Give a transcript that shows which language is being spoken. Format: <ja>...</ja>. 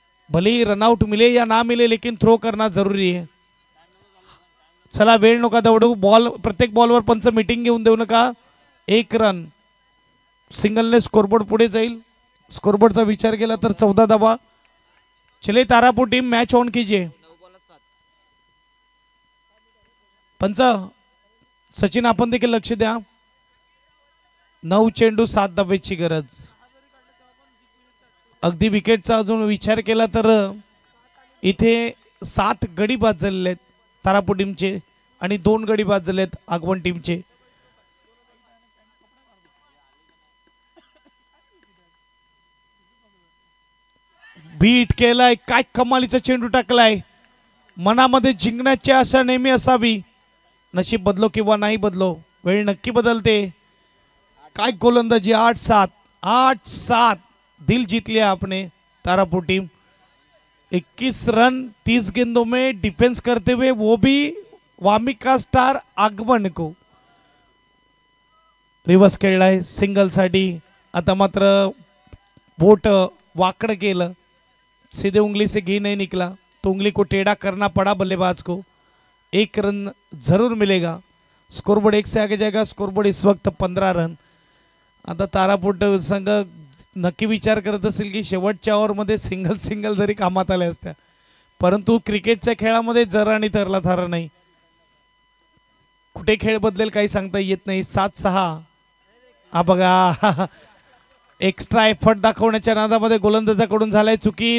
<hi>भले ही रनआउट मिले या ना मिले लेकिन थ्रो करना जरूरी है.</hi> <mr>चला वेळ नका दवडू. बॉल प्रत्येक बॉलवर पंच मीटिंग घेऊन देऊ नका. 1 रन सिंगलने स्कोरबोर्ड पुढे जाईल. स्कोरबोर्डचा विचार केला तर 14 धावा.</mr> <hi>चले तारापूर टीम मैच ऑन कीजिए.</hi> <mr>पंच सचिन आपण देखील लक्ष द्या. 9 चेंडू 7 धावेची गरज. अगदी विकेटचा अजून विचार केला तर इथे 7 गडी बाद झालेले आहेत तारापूर टीमचे आणि 2 गडी बाद झाले आहेत आगवण टीमचे. बीट केलाय. काय कमालीचा चेंडू टाकलाय. मनामध्ये जिंकण्याची आशा नेहमी असावी. नशीब बदलो किंवा नाही बदलो वेळ नक्की बदलते. काय गोलंदाजी.</mr> <hi>8-7 दिल जीत लिया आपने तारापुर टीम. 21 रन 30 गेंदों में डिफेंस करते हुए वो भी वामिका स्टार आगमन को.</hi> <mr>रिवर्स खेळलाय सिंगल साठी. आता मात्र बोट वाकड़ केलं.</mr> <hi>सीधे उंगली से घी नहीं निकला तो उंगली को टेढ़ा करना पड़ा बल्लेबाज को. 1 रन जरूर मिलेगा. स्कोरबोर्ड 1 से आगे जाएगा. स्कोरबोर्ड इस वक्त 15 रन.</hi> <mr>आता तारापूर संघ नक्की विचार करत असेल की शेवटच्या ओव्हरमध्ये सिंगल जरी कामात आल्या असत्या परंतु क्रिकेटच्या खेळामध्ये जरा आणि तरला थारा नाही. कुठे खेळ बदलेल काही सांगता येत नाही. 7-6 हा बघा एक्स्ट्रा एफर्ट दाखवण्याच्या नादामध्ये गोलंदाजाकडून झालाय चुकी.</mr>